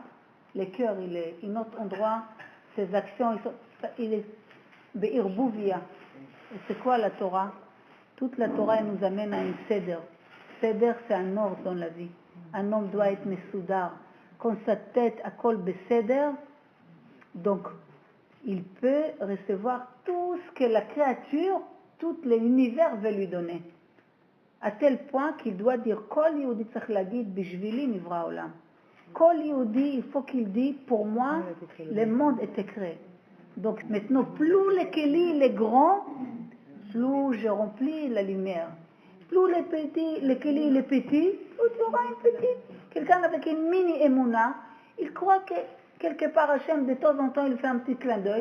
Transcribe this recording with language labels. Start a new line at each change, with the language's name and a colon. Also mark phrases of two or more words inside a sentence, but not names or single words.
French: Le cœur, il est à un autre endroit, ses actions, il est be'irbuvia. Et c'est quoi la Torah? Toute la Torah, elle nous amène à une seder. Seder, c'est un ordre dans la vie. Un homme doit être mesoudar. Quand sa tête a
Hebrew: כל בסדר,
French: donc il peut recevoir tout ce que la créature, tout l'univers veut lui donner. À tel point qu'il doit dire
Hebrew: כל יהודי צריך להגיד בשבילי נברא עולם. כל יהודי,
French: il faut qu'il dise, pour moi, le monde était créé. Donc maintenant, plus les kéli, les grands, plus je remplis la lumière. Plus les petits, les kéli, les petits, plus tu auras une petite. Quelqu'un avec une mini émouna, il croit que quelque part Hachem, de temps en temps, il fait un petit clin d'œil.